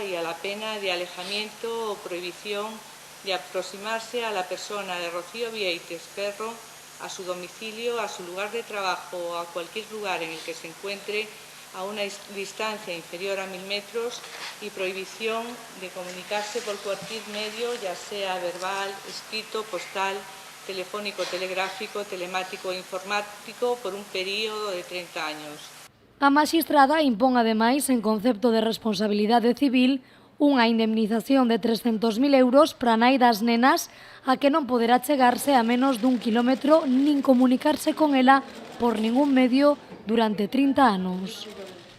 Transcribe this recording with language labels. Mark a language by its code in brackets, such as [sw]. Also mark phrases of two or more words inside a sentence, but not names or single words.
[es] y a la pena de alejamiento o prohibición de aproximarse a la persona de Rocío Viéitez Ferro, a su domicilio, a su lugar de trabajo o a cualquier lugar en el que se encuentre a una distancia inferior a 1000 metros y prohibición de comunicarse por cualquier medio, ya sea verbal, escrito, postal, telefónico, telegráfico, telemático e informático por un período de 30 años. [gl] A maxistrada impón ademais, en concepto de responsabilidade civil, unha indemnización de 300.000 euros para a nai das nenas a que non poderá chegarse a menos dun quilómetro nin comunicarse con ela por ningún medio durante 30 anos.